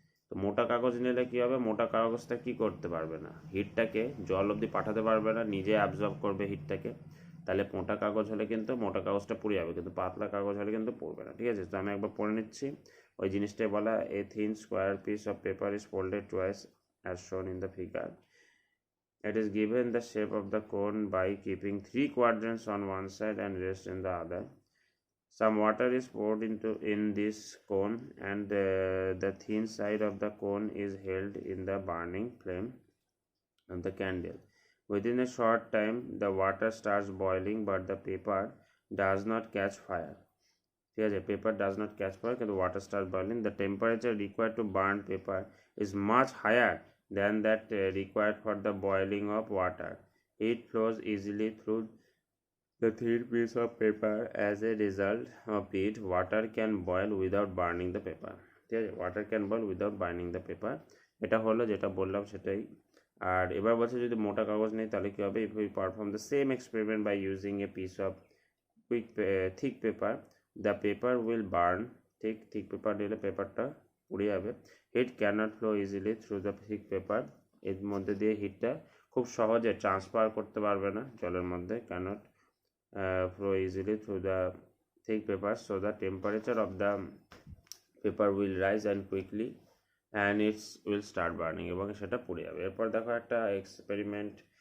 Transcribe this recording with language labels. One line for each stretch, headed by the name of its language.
Bangla: তো মোটা কাগজ নিলে কী হবে, মোটা কাগজটা কী করতে পারবে না, হিটটাকে জল অবধি পাঠাতে পারবে না, নিজে অ্যাবজর্ব করবে হিটটাকে, তাহলে মোটা কাগজ হলে কিন্তু মোটা কাগজটা পুড়ে যাবে, কিন্তু পাতলা কাগজ হলে কিন্তু পড়বে না, ঠিক আছে। তো আমি একবার পড়ে নিচ্ছি, ওই জিনিসটাই বলা,
English: A thin square piece of paper is folded twice as shown in the figure. It is given the shape of the cone by keeping 3 quadrants on one side and rest in the other. Some water is poured in this cone and the thin side of the cone is held in the burning flame of the candle. Within a short time the water starts boiling but the paper does not catch fire.
Bangla: ঠিক আছে,
English: paper does not catch fire কিন্তু water starts boiling. The temperature required to burn paper is much higher than that required for the boiling of water. Heat flows easily through the thin piece of paper. As a result of it, water can boil without burning the paper.
Bangla: ঠিক আছে,
English: water can boil without burning the paper.
Bangla: এটা হলো যেটা বললাম সেটাই। আর এবার বলছে যদি মোটা কাগজ নেই তাহলে কী হবে,
English: if we perform the same experiment by using a piece of thick paper, the paper will burn. thick paper
Bangla: দিলে পেপারটা পুড়ে যাবে।
English: heat cannot flow easily through the thick paper,
Bangla: এর মধ্যে দিয়ে হিটটা খুব সহজে ট্রান্সফার করতে পারবে না জলের মধ্যে,
English: cannot flow easily through the thick paper, so the temperature of the paper will rise and quickly and it will start burning
Bangla: এবং সেটা পুড়ে যাবে। এরপর দেখো একটা এক্সপেরিমেন্ট